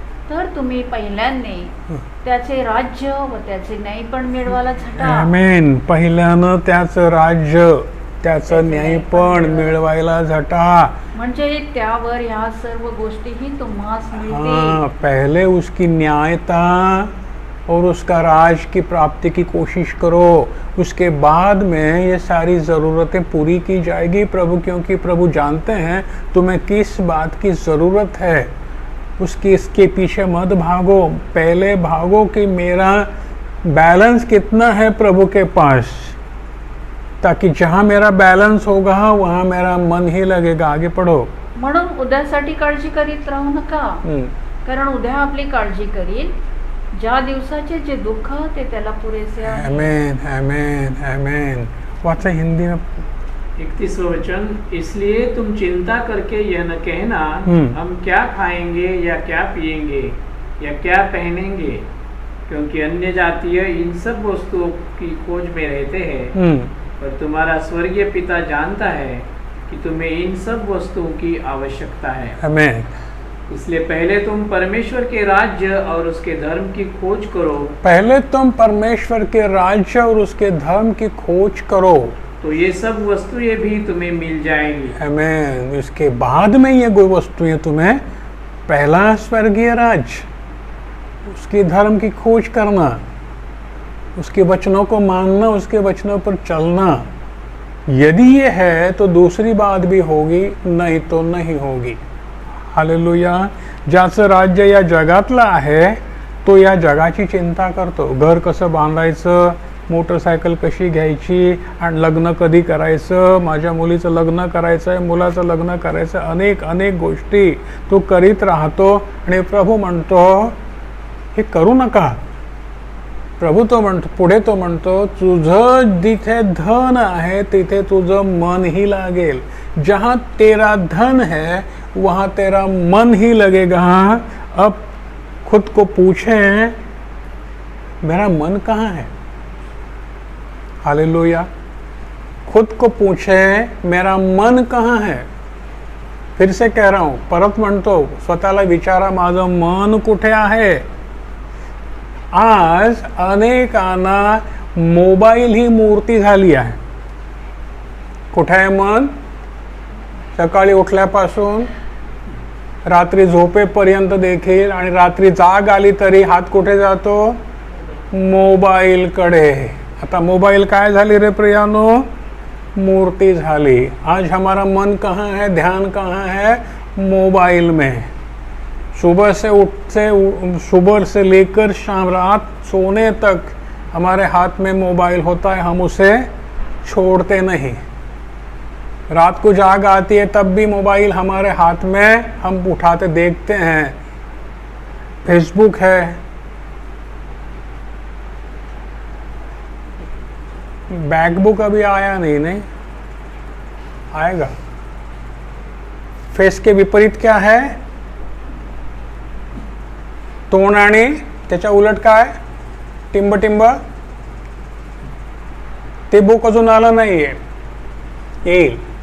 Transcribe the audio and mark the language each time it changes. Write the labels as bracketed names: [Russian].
[Marathi] तर तुम्ही पहिल्यांदा त्याचे राज्य व त्याचे न्यायपण मिळवायला झटा. आमेन. पहिल्यानं त्याचं राज्य, त्याचं न्यायपण मिळवायला झटा. म्हणजे त्यावर ह्या सर्व गोष्टीही तुम्हास मिळतील. [Hindi] पहले उसकी न्यायता और उसका राज की प्राप्ति की कोशिश करो, उसके बाद में ये सारी ज़रूरतें पूरी की जाएगी प्रभु, क्योंकि प्रभु जानते हैं तुम्हें किस बात की ज़रूरत है. इसके पीछे मत भागो, पहले भागो कि मेरा बैलेंस कितना है प्रभु के पास, ताकि जहाँ मेरा बैलेंस होगा वहाँ मेरा मन ही लगेगा. आगे पढ़ो. [Marathi] म्हणून उद्यासाठी काळजी करीत राहू नका, कारण उद्या आपली काळजी करील. ज्या दिवसाचे जे दुःख ते त्याला पुरेसे आहे. आमेन, आमेन, आमेन. वाचा [Hindi] हिंदी में 31वां वचन. इसलिए तुम चिंता करके यह न कहना हम क्या खाएंगे या क्या पिएंगे या क्या पहनेंगे, क्योंकि अन्य जातीय इन सब वस्तुओं की खोज में रहते हैं, पर तुम्हारा स्वर्गीय पिता जानता है कि तुम्हें इन सब वस्तुओं की आवश्यकता है. आमेन. इसलिए पहले तुम परमेश्वर के राज्य और उसके धर्म की खोज करो. पहले तुम परमेश्वर के राज्य और उसके धर्म की खोज करो, तो ये सब वस्तुएं भी तुम्हें मिल जाएंगी. आमेन. इसके बाद में ये वस्तुएं तुम्हें, पहला स्वर्गीय राज्य, उसके धर्म की खोज करना, उसके वचनों को मानना, उसके वचनों पर चलना. यदि ये है तो दूसरी बात भी होगी, नहीं तो नहीं होगी. हालेलुया. [Marathi] ज्याचं राज्य या जगातलं आहे तो या जगाची चिंता करतो. घर कसं बांधायचं, मोटरसायकल कशी घ्यायची, आणि लग्न कधी करायचं, माझ्या मुलीचं लग्न करायचं आहे, मुलाचं लग्न करायचं, अनेक अनेक गोष्टी तो करीत राहतो. आणि प्रभू म्हणतो हे करू नका. प्रभू तो म्हणतो, पुढे तो म्हणतो, तुझं जिथे धन आहे तिथे तुझं मनही लागेल. [Hindi] जहाँ तेरा धन है वहाँ तेरा मन ही लगेगा. अब खुद को पूछें मेरा मन कहाँ है. हालेलुया. खुद को पूछें मेरा मन कहाँ है. फिर से कह रहा हूँ, [Marathi] परत म्हणतो, स्वतःला विचारा माझं मन कुठे आहे. आज अनेकांना मोबाईल ही मूर्ती झाली आहे. कुठे आहे मन. सकाळी उठल्यापासून रात्री झोपेपर्यंत देखील, आणि रात्री जाग आली तरी हात कुठे जातो, मोबाईलकडे. आता मोबाईल काय झाली रे प्रियानो, मूर्ती झाली. [Hindi] आज हमारा मन कहाँ है, ध्यान कहाँ है, मोबाइल में. सुबह से लेकर शाम रात सोने तक हमारे हाथ में मोबाइल होता है, हम उसे छोड़ते नहीं. रात को जाग आती है तब भी मोबाइल हमारे हाथ में, हम उठाते देखते हैं. फेसबुक है, बैकबुक अभी आया नहीं आएगा. फेस के विपरीत क्या है, [Marathi] तोंड आणि त्याच्या उलट काय, टिंब टिंब. ते बुक अजून आलं नाहीये, येईल.